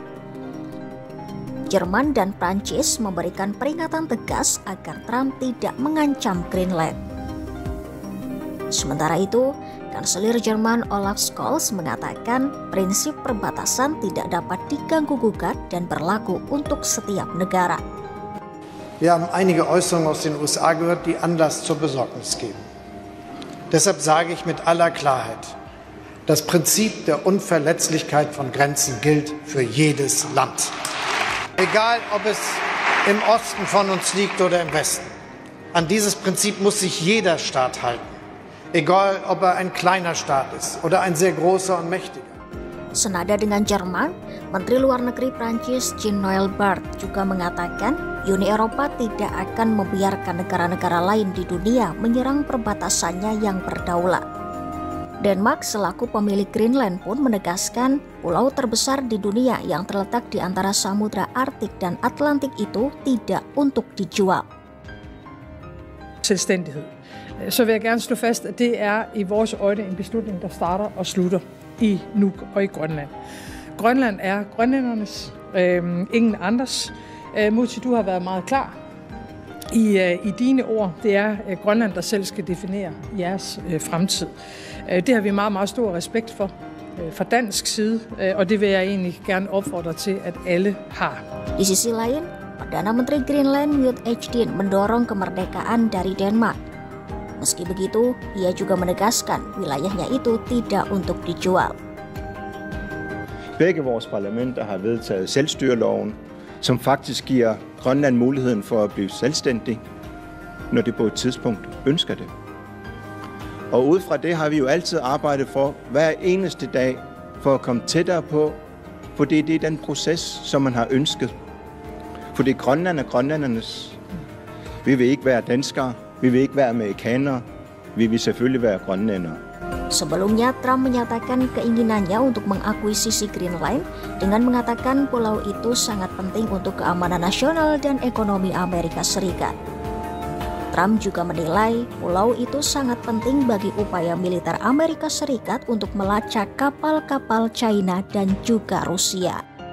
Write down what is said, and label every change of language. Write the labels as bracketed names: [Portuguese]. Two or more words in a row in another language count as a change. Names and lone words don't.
[Indonesian] Jerman dan Prancis memberikan peringatan tegas agar Trump tidak mengancam Greenland. Sementara itu, Kanselir Jerman Olaf Scholz mengatakan prinsip perbatasan tidak dapat diganggu-gugat dan berlaku untuk setiap negara. [German] Wir haben einige Äußerungen aus den USA gehört, die Anlass zur Besorgnis geben. Deshalb sage ich mit aller Klarheit, das Prinzip der Unverletzlichkeit von Grenzen gilt für jedes Land. Egal, ob es im Osten von uns liegt oder im Westen. An dieses Prinzip muss sich jeder Staat halten. Egal, ob er ein kleiner Staat ist oder ein sehr großer und mächtiger. [Indonesian] Senada dengan Jerman, Menteri Luar Negeri Prancis Jean-Noël Barrot juga mengatakan Uni Eropa tidak akan membiarkan negara-negara lain di dunia menyerang perbatasannya yang berdaulat. Denmark selaku pemilik Greenland pun menegaskan pulau terbesar di dunia yang terletak di antara Samudra Arktik dan Atlantik itu tidak untuk dijual. [Danish] Selvstændighed. Så vil jeg gerne slå fast, at det er i vores øjne en beslutning, der starter og slutter i Nuuk og i Grønland. Grønland er grønlændernes, ingen andres. Mutti, du har været meget klar i dine ord. Det er Grønland, der selv skal definere jeres fremtid. Det har vi meget, meget stor respekt for fra dansk side, og det vil jeg egentlig gerne opfordre til, at alle har. [Indonesian] Di sisi lain, Perdana Menteri Greenland Njut Ejden mendorong kemerdekaan dari Denmark. Meski begitu, ia juga menegaskan wilayahnya itu tidak untuk dijual. [Danish] Begge vores parlamenter har vedtaget selvstyreloven, som faktisk giver Grønland muligheden for at blive selvstændig, når det på et tidspunkt ønsker det. Og ud fra det har vi jo altid arbejdet for hver eneste dag for at komme tættere på, for det er den proces, som man har ønsket. For det Grønland er grønlændernes. Vi vil ikke være danskere, vi vil ikke være amerikanere, vi vil selvfølgelig være grønlændere. [Indonesian] Sebelumnya, Trump menyatakan keinginannya untuk mengakuisisi Greenland dengan mengatakan pulau itu sangat penting untuk keamanan nasional dan ekonomi Amerika Serikat. Trump juga menilai pulau itu sangat penting bagi upaya militer Amerika Serikat untuk melacak kapal-kapal China dan juga Rusia.